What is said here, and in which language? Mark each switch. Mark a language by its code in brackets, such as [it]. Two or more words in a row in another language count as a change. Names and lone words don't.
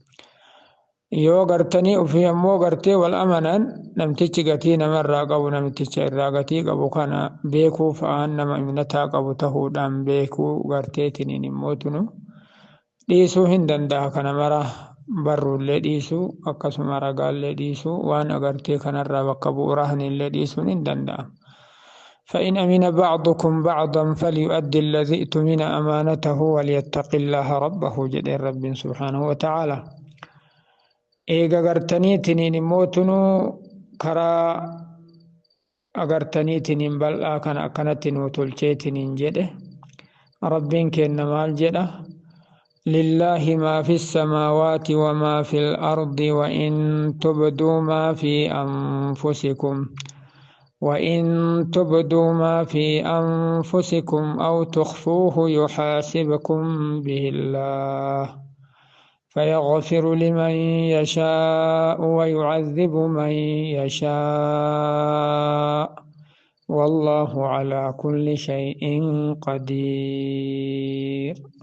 [om] Yoo gartanii ofii ammoo gartee wal amanan namtichi gatii namarraa qabu namticha irraa gatii qabu kana beekuu fa'aan nama imnataa qabu tahuudhaan beekuu garteetiniin immoo tunu dhiisuu hin danda'a. Kana mara barruullee dhiisuu akkasuma ragaallee dhiisuu waan agartee kanarraa bakka bu'uurahanillee dhiisuun hin danda'amu. [ar] فإن أمن بعضكم بعضا فليؤدي الذي اؤتمن أمانته وليتق الله ربه جل رب سبحانه وتعالى. [om] Eega agartaniitiniin immoo tunuu karaa agartaniitiniin bal'aa kana akkanatti nuu tolcheetiniin jedhe rabbiin kenna maal jedha [ar] لله ما في السماوات وما في الأرض وإن تبدوا ما في أنفسكم وإن تبدوا ما في أنفسكم أو تخفوه يحاسبكم به الله فيغفر لمن يشاء ويعذب من يشاء والله على كل شيء قدير.